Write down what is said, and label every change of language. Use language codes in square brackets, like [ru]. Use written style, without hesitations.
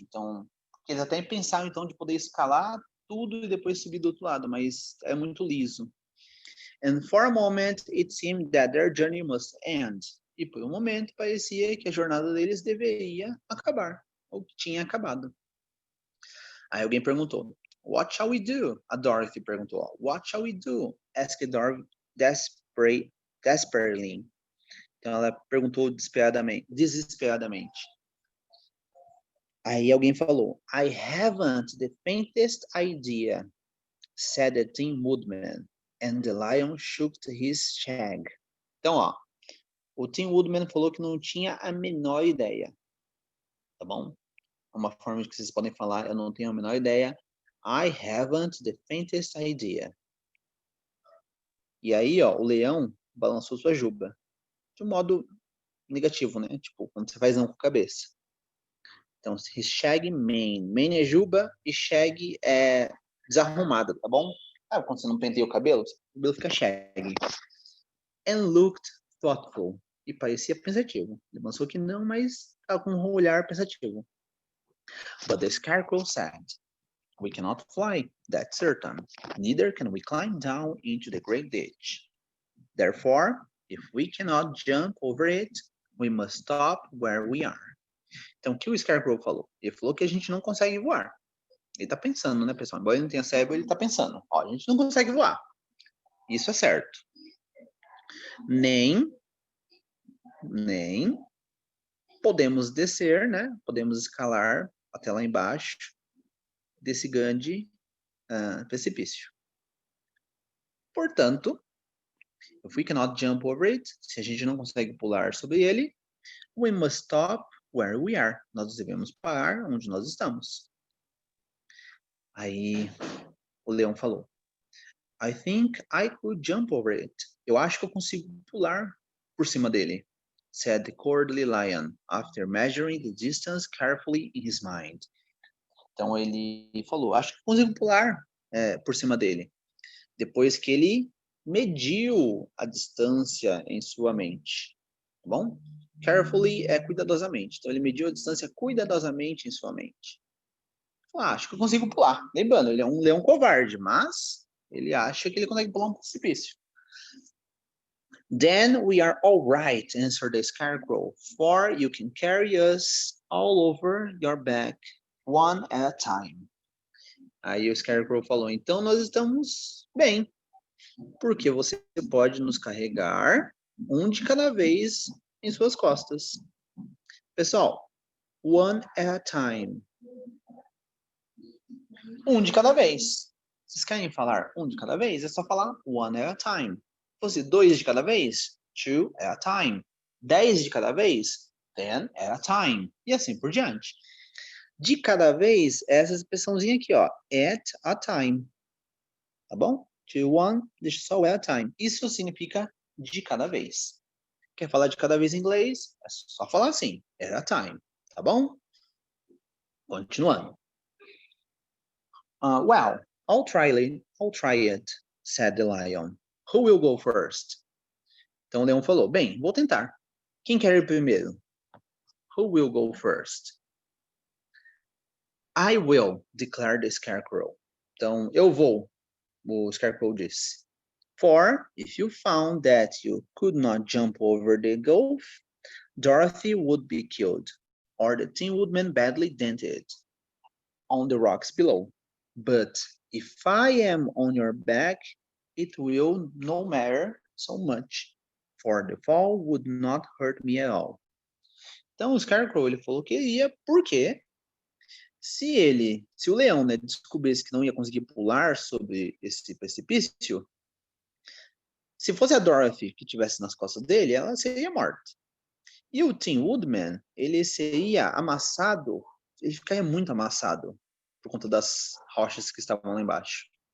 [pt] Então, eles até pensaram então de poder escalar tudo e depois subir do outro lado, mas é muito liso. [en] And for a moment it seemed that their journey must end. [pt] E por um momento parecia que a jornada deles deveria acabar, ou que tinha acabado. Aí alguém perguntou, [en] what shall we do? [pt] A Dorothy perguntou, [en] what shall we do? Asked Dorothy desperately. [pt] Então ela perguntou desesperadamente. Aí alguém falou, [en] I haven't the faintest idea, said the Tin Woodman, and the lion shook his shag. [pt] Então, ó, o Tin Woodman falou que não tinha a menor ideia, tá bom? Uma forma que vocês podem falar, eu não tenho a menor ideia. [en] I haven't the faintest idea. [pt] E aí, ó, o leão balançou sua juba. De um modo negativo, né? Tipo, quando você faz não com a cabeça. Então, [en] his shaggy mane. [pt] Mane é juba e shaggy é desarrumada, tá bom? Quando você não penteia o cabelo fica shaggy. [en] And looked thoughtful. [pt] E parecia pensativo. Ele pensou que não, mas estava com um olhar pensativo. [en] But the Scarecrow said, we cannot fly, that's certain. Neither can we climb down into the great ditch. Therefore, if we cannot jump over it, we must stop where we are. [pt] Então, o que o Scarecrow falou? Ele falou que a gente não consegue voar. Ele tá pensando, né, pessoal? Embora ele não tenha cérebro, ele tá pensando. Ó, a gente não consegue voar. Isso é certo. Nem nem podemos descer, né? Podemos escalar até lá embaixo desse grande precipício. Portanto, [en] if we cannot jump over it, [pt] se a gente não consegue pular sobre ele, [en] we must stop where we are. [pt] Nós devemos parar onde nós estamos. Aí o leão falou, [en] I think I could jump over it. [pt] Eu acho que eu consigo pular por cima dele, [en] said the cowardly lion, after measuring the distance carefully in his mind. [pt] Então ele falou, acho que eu consigo pular por cima dele, depois que ele mediu a distância em sua mente. Tá bom? Carefully é cuidadosamente. Então ele mediu a distância cuidadosamente em sua mente. Acho que eu consigo pular. Lembrando, ele é um leão covarde, mas ele acha que ele consegue pular um precipício. [en] Then we are all right, answered the scarecrow, for you can carry us all over your back, one at a time. [pt] Aí o scarecrow falou, então nós estamos bem, porque você pode nos carregar um de cada vez em suas costas. Pessoal, one at a time. Um de cada vez. Vocês querem falar um de cada vez? É só falar [en] one at a time. [pt] Se fosse 2 de cada vez, 2 at a time. 10 de cada vez, 10 at a time. E assim por diante. De cada vez, essa expressãozinha aqui, ó. At a time. Tá bom? To one, deixa só o at a time. Isso significa de cada vez. Quer falar de cada vez em inglês? É só falar assim. At a time. Tá bom? Continuando. [en] Well, I'll try it, said the lion. Who will go first? [pt] Então o leão falou, bem, vou tentar. Quem quer ir primeiro? [en] Who will go first? I will, declared the scarecrow. [pt] Então, eu vou, o scarecrow disse. [en] For, if you found that you could not jump over the gulf, Dorothy would be killed, or the Tin Woodman badly dented on the rocks below. But if I am on your back, it will no matter so much, for the fall would not hurt me at all. [pt] Então o Scarecrow ele falou que iria porque se o leão, né, descobrisse que não ia conseguir pular sobre esse precipício, se fosse a Dorothy que estivesse nas costas dele, ela seria morta. E o Tin Woodman, ele seria amassado, ele ficaria muito amassado por conta das rochas que estavam lá embaixo.